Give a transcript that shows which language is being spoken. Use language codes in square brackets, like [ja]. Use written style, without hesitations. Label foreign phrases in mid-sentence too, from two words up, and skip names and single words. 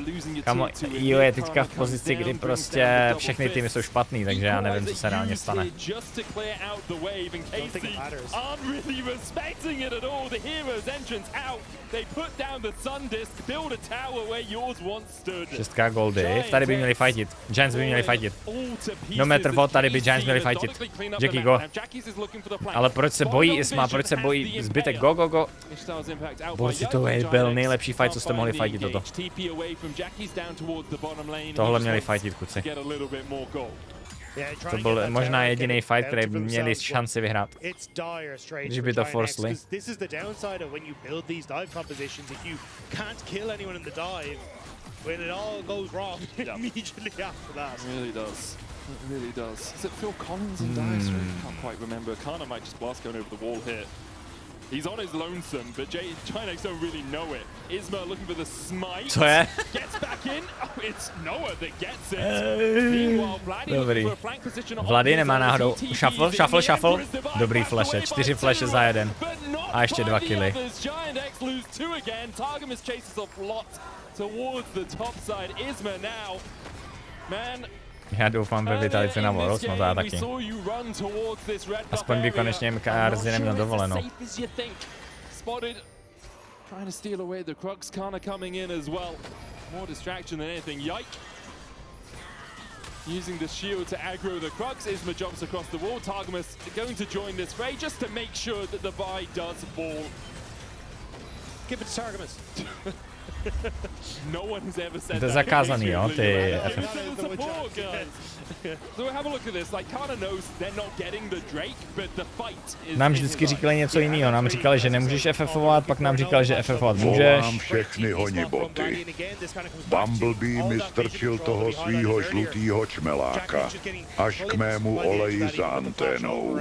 [cs] Kamo, IO je teďka v pozici, kdy prostě všechny týmy jsou špatný, takže já nevím, co se reálně stane. Šestka goldy, tady by měli fightit, Giants by měli fightit. [en] No matter what, [cs] tady by Giants měli fightit. Jackie, go. Ale proč se bojí Isma, proč se bojí zbytek, go. Borci, to byl nejlepší fight, co jste mohli fightit toto. Tohle měli fightit, kuci. To byl možná jediný fight, který by měli šanci vyhrát. Když by to forceli. [en] When it all goes wrong immediately after that. It really does. Is it Phil Collins in Dire Straits? I can't quite remember. Kana might just blast going over the wall here. He's on his lonesome, but Chinex don't really know it. Isma looking for the smite. [cs] Co je? [en] Gets back in. Oh, it's Noah that gets it. Meanwhile, Vladdy looking for a flank position. [cs] Vladdy nemá náhodou. Shuffle. Dobrý flashe. 4 flashe za jeden. A ještě 2 killy. [en] Giant lose 2 again. Targamas chases off Lot towards the top side. Isma now. Man. [cs] Já doufám ve Vitalice na Voros, no to já taky. Aspoň by konečně MKRZ neměl dovoleno. [en] Using the shield to aggro the Crux, Isma jumps across the wall. Targamas going to join this fray just to make sure that the buy does fall. Give it to Targamas. [cs] To je zakázaný, jo, ty FF. Nám vždycky říkali něco jiného, nám říkali, že nemůžeš FFovat, pak nám říkali, že FFovat můžeš. Volám všechny honiboty. Bumblebee mi strčil toho svýho žlutýho čmeláka až k mému oleji za anténou.